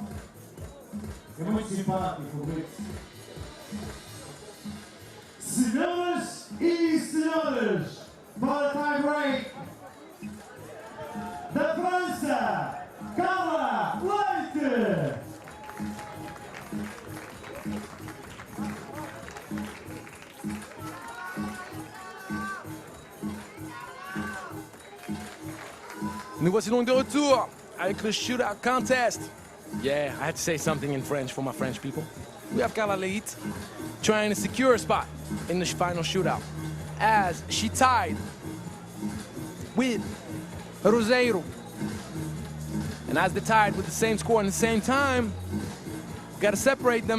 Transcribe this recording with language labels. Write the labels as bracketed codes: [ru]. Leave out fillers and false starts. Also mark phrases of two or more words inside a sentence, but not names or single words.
[pt] É muito simpático o Blitz. Senhoras e senhores, para [en] tie break [pt] da França, Carla Leite. [fr] Nous voici donc de retour avec le Shootout Contest. [en] Yeah, I had to say something in French for my French people. We have Carla Leite trying to secure a spot in the final shootout as she tied with Roseiro. And as they tied with the same score and the same time, we gotta separate them.